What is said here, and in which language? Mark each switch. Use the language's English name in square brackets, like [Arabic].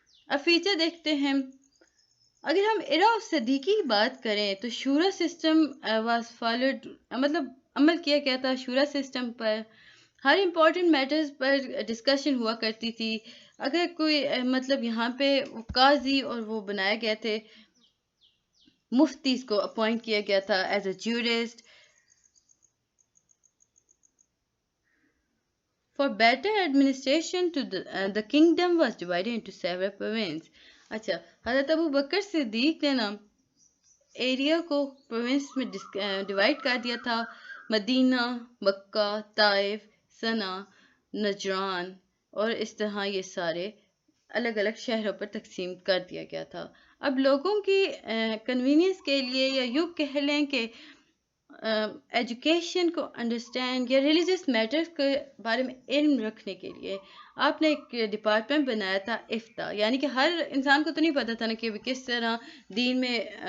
[Urdu] اب فیچر دیکھتے ہیں. اگر ہم [English] era of Siddiqui [Urdu] کی بات کریں تو [English] شورا system was followed, [Urdu] مطلب عمل کیا گیا تھا شورا سسٹم پر. ہر امپورٹنٹ میٹرز پر ڈسکشن ہوا کرتی تھی. اگر کوئی مطلب یہاں پہ قاضی اور وہ بنائے گئے تھے، مفتیز کو اپوائنٹ کیا گیا تھا [English] As a jurist. For better administration to the kingdom was divided into several provinces. [Urdu] اچھا حضرت ابو بکر صدیق نے نا ایریا کو پروونس میں ڈیوائڈ کر دیا تھا. مدینہ، مکہ، طائف، صنع، نجران اور اس طرح یہ سارے الگ الگ شہروں پر تقسیم کر دیا گیا تھا۔ اب لوگوں کی کنوینئنس کے لیے یا یوں کہہ لیں کہ ایجوکیشن کو انڈرسٹینڈ یا ریلیجس میٹرز کے بارے میں علم رکھنے کے لیے آپ نے ایک ڈپارٹمنٹ بنایا تھا افتاء، یعنی کہ ہر انسان کو تو نہیں پتا تھا نا کہ کس طرح دین میں